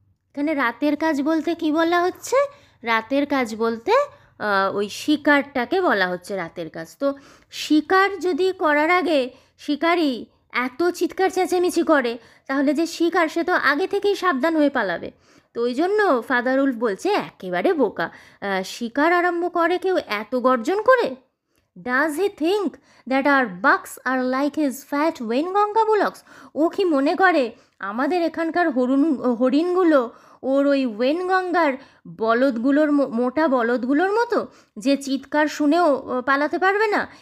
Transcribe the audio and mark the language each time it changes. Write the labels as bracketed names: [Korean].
[Bangla] এখানে রাতের কাজ বলতে কি বলা হচ্ছে, রাতের কাজ বলতে ওই শিকারটাকে বলা হচ্ছে রাতের কাজ। তো শিকার যদি করার আগে শিকারই এত চিৎকার চেঁচামেচি করে, তাহলে যে শিকার সে তো আগে থেকেই সাবধান হয়ে পালাবে। তো ওই জন্য ফাদার উলফ বলছে একেবারে বোকা, শিকার আরম্ভ করে কেউ এত গর্জন করে। [English] Does he think that our bucks are like his fat Wainganga bullocks? [Bangla] ও কি মনে করে আমাদের এখানকার হরিণগুলো ওর ওই ওয়েনগঙ্গার বলদগুলোর মোটা বলদগুলোর মতো যে চিৎকার শুনেও পালাতে পারবে না?